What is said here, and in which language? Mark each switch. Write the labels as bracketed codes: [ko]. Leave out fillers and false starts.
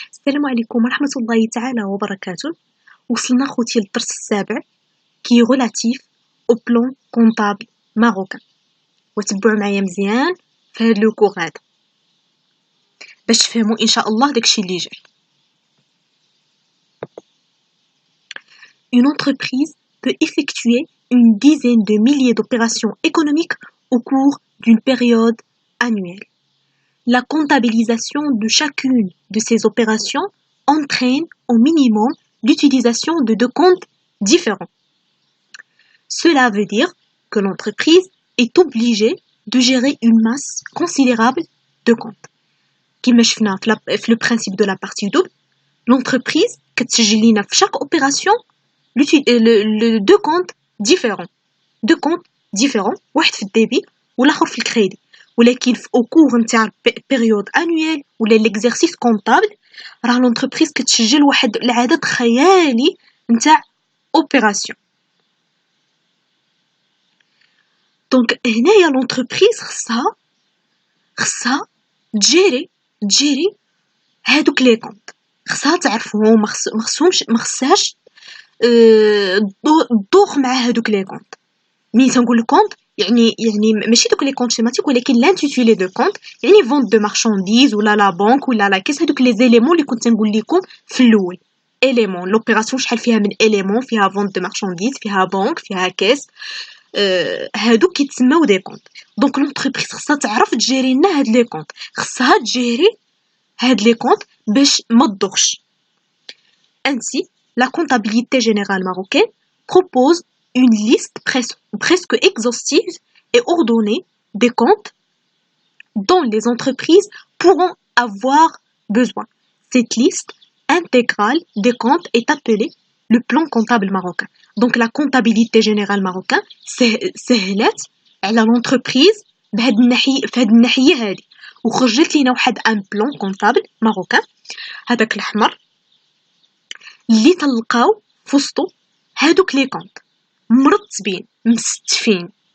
[ar] السلام عليكم ورحمة الله تعالى وبركاته. وصلنا خوتي للدرس السابع كي غولاتيف او بلون كونطابل ماروكان، وتبعوا معايا مزيان في هاد لو كور هذا باش تفهموا ان شاء الله داكشي اللي جاي. [fr] Une entreprise peut effectuer une dizaine de milliers d'opérations économiques au cours d'une période annuelle. La comptabilisation de chacune de ces opérations entraîne au minimum l'utilisation de deux comptes différents. Cela veut dire que l'entreprise est obligée de gérer une masse considérable de comptes. Comme [ar] شفنا في [fr] le principe de la partie double, l'entreprise [ar] كتسجل لنا في [fr] chaque opération deux comptes différents. Deux comptes différents, [ar] واحد في الديبي والآخر في الكريدي. ولكن au cours نتاع [fr] période annuelle [ar] ولا [fr] l'exercice comptable [ar] راه l'entreprise كتسجل واحد العدد خيالي نتاع opération. دونك هنايا l'entreprise خصها تجيري هادوك لي كونط، خصها تعرفهم، ما خصهاش تدوخ مع هادوك لي كونط. ملي تنقول الكونط يعني ماشي دوك لي كونط سيماتيك، ولكن لانتيتولي دو كونط يعني فونت دو مارشانديز ولا لا بانك ولا لا كيس، هادوك لي زيليمون اللي كنت نقول لكم في الاول. اليمون لوبيراسيون شحال فيها من اليمون، فيها فونت دو مارشانديز، فيها بانك، فيها كيس، هادوك كيتسماو دي كونط. دونك لونتربريز خصها تعرف تجيري لنا هاد لي كونط، خصها تجيري هاد لي كونط باش ما تدوخش. [fr] Ainsi, la comptabilité générale marocaine propose une liste presque exhaustive et ordonnée des comptes dont les entreprises pourront avoir besoin. Cette liste intégrale des comptes est appelée le plan comptable marocain. Donc la comptabilité générale marocaine [ar] سهلت على l'entreprise بهاد الناحية هادي، وخرجت لينا واحد ان بلان كونطابل ماروكان هذاك الأحمر اللي تلقاو فوسطو هادوك لي كونط مرتبين مستفين.